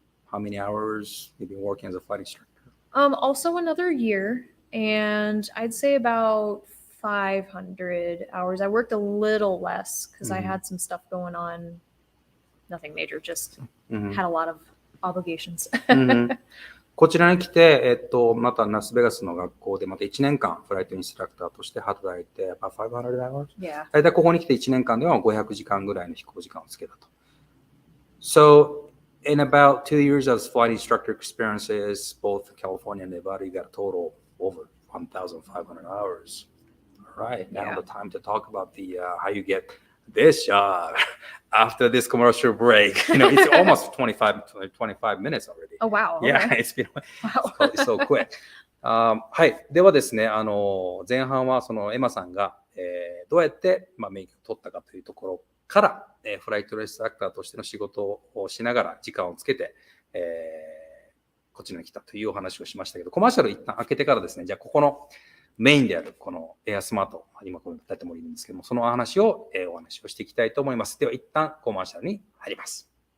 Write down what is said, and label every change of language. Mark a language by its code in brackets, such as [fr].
[en] How many hours you've been working as a flight instructor? Also another year, and I'd say about 500 hours. I worked a little less because I had some stuff going on. Nothing major, just had a lot of obligations. [ja] こちらに来て、またラスベガスの学校でまた1年間フライトインストラクターとして働いて、 [en] 500 hours? Yeah. [ja] 大体ここに来て1年間では500時間ぐらいの飛行時間をつけたと。 [en] So, in about 2 years as flight instructor experiences, both California and Nevada, you got a total over 1,500 hours. Right. Now the time to talk about how you get this job after this commercial break. It's almost 25 minutes already. Oh, wow. Okay. Yeah, it's been so quick. [ja] はい。ではですね、前半はそのエマさんが、どうやって、免許を取ったかというところから、フライトインストラクターとしての仕事をしながら時間をつけて、こちらに来たというお話をしましたけど、コマーシャル一旦開けてからですね、じゃあここのメインであるこのエアスマート、今これ立ててもいるんですけども、そのお話をしていきたいと思います。では一旦コマーシャルに入ります。